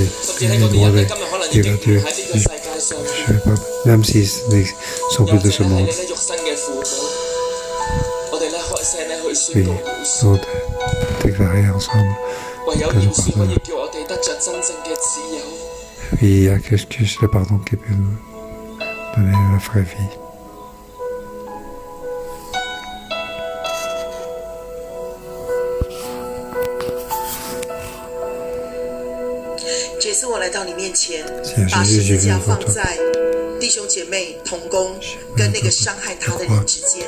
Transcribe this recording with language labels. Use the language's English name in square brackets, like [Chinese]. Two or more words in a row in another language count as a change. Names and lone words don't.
[French] Et demandez, dire à Dieu, je veux pas, même s'ils ne sont plus de ce monde. Oui, nous déclarer ensemble que nous pardonnons. Oui, il y a que le pardon qui peut nous donner la vraie vie. [Chinese] 这次我来到你面前，是把十字架放是是在弟兄姐妹同工跟那个伤害他的人之间。